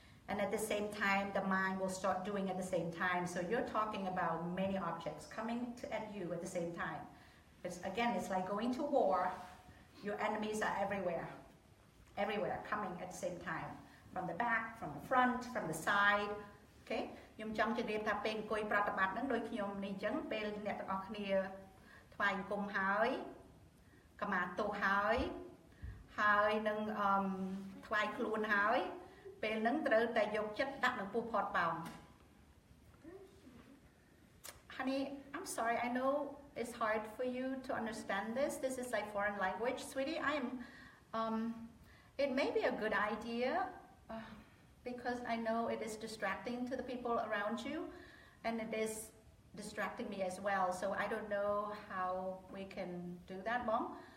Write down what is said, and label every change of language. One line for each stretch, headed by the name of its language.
English: And at the same time, the mind will start doing at the same time. So you're talking about many objects coming at you at the same time. It's like going to war. Your enemies are everywhere, coming at the same time. From the back, from the front, from the side. Okay?
Khmer: ខ្ញុំចង់ជម្រាបថាពេលអង្គុយប្រតិបត្តិហ្នឹងដូចខ្ញុំនេះអញ្ចឹងពេលអ្នកទាំងអស់គ្នាថ្វាយអង្គមហើយកម្មាទោសហើយនឹងថ្វាយខ្លួនហើយពេលហ្នឹងត្រូវតែយកចិត្តដាក់នៅពោះផតប៉ោង
English: Honey, I'm sorry. I know it's hard for you to understand this. This is like foreign language, sweetie. It may be a good idea. Because I know it is distracting to the people around you, and it is distracting me as well. So I don't know how we can do that, Mom.